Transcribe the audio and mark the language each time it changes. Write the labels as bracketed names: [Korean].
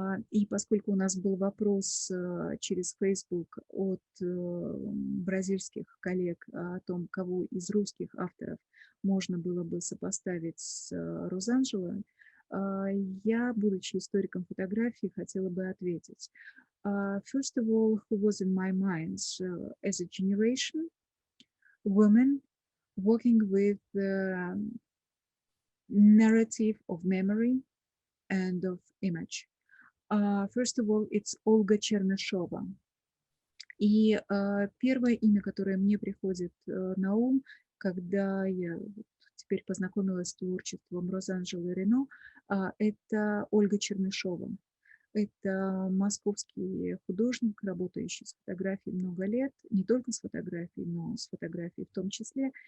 [Russian] И поскольку у нас был вопрос через Facebook от бразильских коллег о том, кого из русских авторов можно было бы сопоставить с Розанжеле, я, будучи историком фотографии, хотела бы ответить. [English] First of all, who was in my mind as a generation, women working with the narrative of memory and of image. First of all, it's Ольга Чернышова. [Russian] И первое имя, которое мне приходит на ум, когда я теперь познакомилась с творчеством Розанжеле Ренно, это Ольга Чернышова. Это московский художник, работающий с фотографией много лет, не только с фотографией, но с фотографией в том числе.